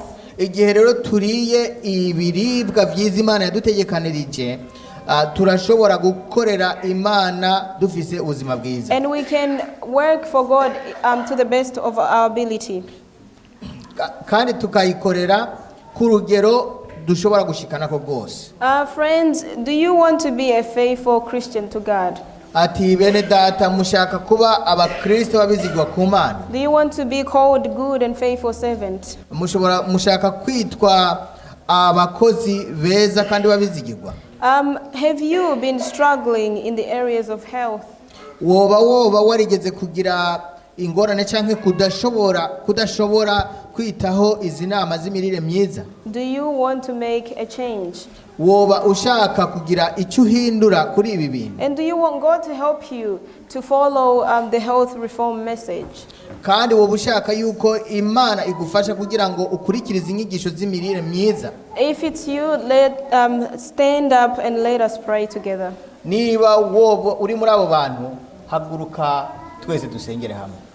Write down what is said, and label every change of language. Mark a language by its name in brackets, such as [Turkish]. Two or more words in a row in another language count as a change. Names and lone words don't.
[Rundi] Igihe rero turiye ibiribwa vyiza Imana yadutegekanirije, turashobora gukorera Imana dufise ubuzima bwiza. [English] And we can work for God to the best of our ability. [Rundi] Kandi tukayikorera ku rugero dushobora gushikana ko bwose. [English] Friends, do you want to be a faithful Christian to God? [Rundi] Ati bene data mushaka kuba abakristo babizigwa ku Mana? [English] Do you want to be called good and faithful servant? [Rundi] Mushaka kwitwa abakozi beza kandi babizigirwa? [English] Have you been struggling in the areas of health? [Rundi] Woba warigeze kugira ingorane canke kudashobora kwitaho izi nama z'imirire myiza? [English] Do you want to make a change? [Rundi] Woba ushaka kugira icyo uhindura kuri ibi bintu? [English] And do you want God to help you to follow the health reform message? [Rundi] Kandi woba ushaka yuko Imana igufasha kugira ngo ukurikirize inyigisho z'imirire myiza? [English] If it's you, stand up and let us pray together. [Rundi] Niba woba uri muri abo bantu, haguruka twese dusengere hamwe.